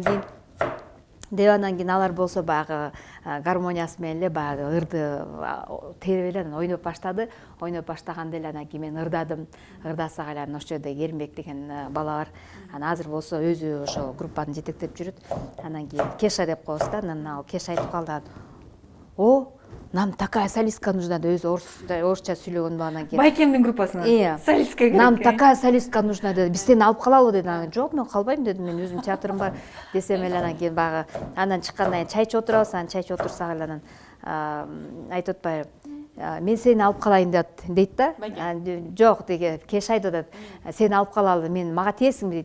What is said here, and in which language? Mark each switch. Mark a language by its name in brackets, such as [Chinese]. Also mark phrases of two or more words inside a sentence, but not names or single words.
[Kyrgyz] Анан кийин алар болсо баягы гармониясы менен эле баягы ырды терип эле анан ойноп баштады. Ойноп баштаганда эле анан кийин мен ырдадым. Ырдасак эле анан ошол жерде Ермек деген бала бар. Анан азыр болсо өзү ошол группаны жетектеп жүрөт. Анан кийин Кеша деп коебуз да. Анан ал Кеша айтып калды. [Russian] Нам такая солистка нужна [Kyrgyz] деп өзү орусча сүйлөгөн багынан кийин. Байкемдин группасына солистка керек. [Russian] Нам такая солистка нужна деди. [Kyrgyz] Биз сени алып калалы деди. Анан жок, мен калбайм дедим. Мен өзүмдүн театрым бар десем эле анан кийин багы анан чыккандан кийин чай ичип отурабыз. Анан чай ичип отурсак эле анан айтып атпайбы, мен сени алып калайын дейт да. Жок деги Кеша айтып атат. Сени алып калалы, мага тиесиңби дейт.